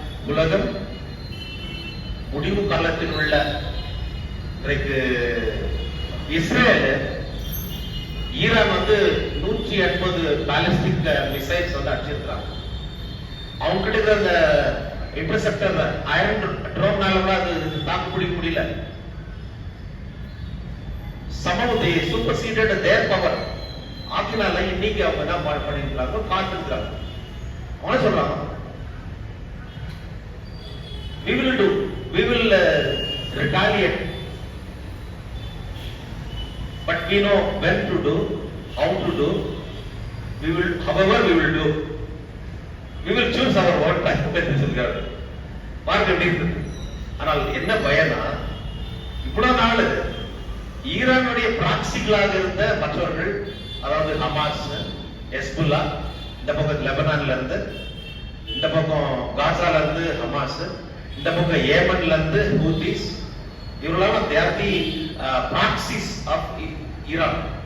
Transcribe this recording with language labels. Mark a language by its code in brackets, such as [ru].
[ta] உலகம் முடிவு காலத்தில் உள்ள இன்றைக்கு இஸ்ரேல் ஈரான் 180 பாலிஸ்டிக் மிசைல்ஸ் அடிச்சிருக்கிறாங்க. அவங்க கிட்ட இருக்கிற அந்த இன்டர்செப்டர் அயர்ன் ட்ரோன்னால அது தாக்கு பிடிக்க முடியல. சமூகத்தை [en] superseded their power [ta] ஆக்கினால இன்னைக்கு அவங்க என்ன பண்ணிருக்காங்க, காத்திருக்கிறாங்க. அவங்க சொல்றாங்க, [en] we will retaliate, but we know when to do, how to do, however we will do, we will choose our own time [ta] என்று சொல்றாரு. பார்க்க எப்படி இருக்கு. ஆனால் என்ன பயனா, இவ்வளவு நாள் ஈரானுடைய பிராக்சிகளாக இருந்த மற்றவர்கள், அதாவது ஹமாஸ், ஹெஸ்புல்லா, இந்த பக்கம் லெபனான்ல இருந்து, இந்த பக்கம் காசால இருந்து ஹமாஸ், இந்த பக்கம் ஏமன்ல இருந்து ஹூதிஸ், இவர்களெல்லாம் [en] they are the proxies of [ta] Iran.